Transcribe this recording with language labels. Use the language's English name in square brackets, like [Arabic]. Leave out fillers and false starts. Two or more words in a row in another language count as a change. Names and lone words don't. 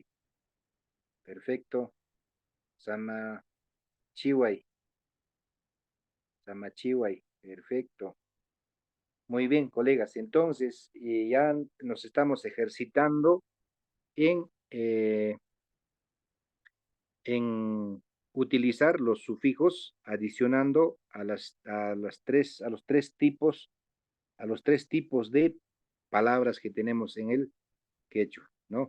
[Spanish] Perfecto. [Quechua] Sama chihuay. Sama chihuay. [Spanish] Perfecto. Muy bien, colegas. Entonces, ya nos estamos ejercitando en, en utilizar los sufijos adicionando a los tres tipos de palabras que tenemos en el quechua, ¿no?